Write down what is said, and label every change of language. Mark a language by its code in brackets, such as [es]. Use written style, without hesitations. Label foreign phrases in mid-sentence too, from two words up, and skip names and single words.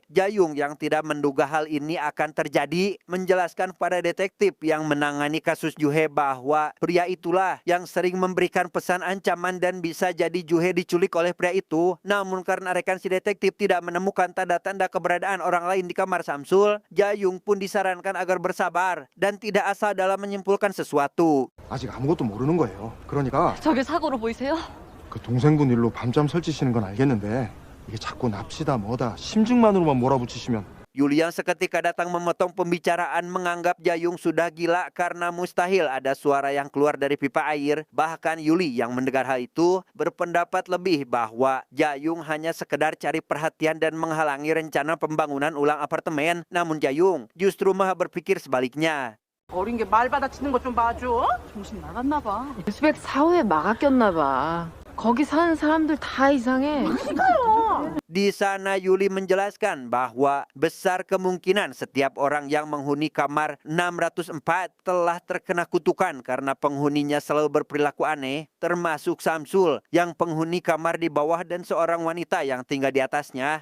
[id] Jayung yang tidak menduga hal ini akan terjadi menjelaskan pada detektif yang menangani kasus Juhe bahwa pria itulah yang sering memberikan pesan ancaman dan bisa jadi Juhe diculik oleh pria itu. Namun karena rekan si detektif tidak menemukan tanda-tanda keberadaan orang lain di kamar Samsul, Jayung pun disarankan agar bersabar dan tidak asal dalam menyimpulkan sesuatu. [ko] 아직 아무것도 모르는 거예요. 그러니까 저게 사고로 보이세요? 그 동생분 일로 밤잠 설치시는 건 알겠는데 이게 자꾸 납치다 뭐다 심증만으로만 몰아붙이시면 [id] Yuli yang seketika datang memotong pembicaraan menganggap Jayung sudah gila karena mustahil ada suara yang keluar dari pipa air. Bahkan Yuli yang mendengar hal itu berpendapat lebih bahwa Jayung hanya sekedar cari perhatian dan menghalangi rencana pembangunan ulang apartemen. Namun Jayung justru malah berpikir sebaliknya. [ko] 어린 게 말 받아치는 것 좀 봐줘. 정신 나갔나 봐. 유스백 사후에 막았겼나 봐. 거기 사는 사람들 다 이상해. [id] Di sana Yuli menjelaskan bahwa besar kemungkinan setiap orang yang menghuni kamar 604 telah terkena kutukan karena penghuninya selalu berperilaku aneh, termasuk Samsul yang penghuni kamar di bawah dan seorang wanita yang tinggal di atasnya.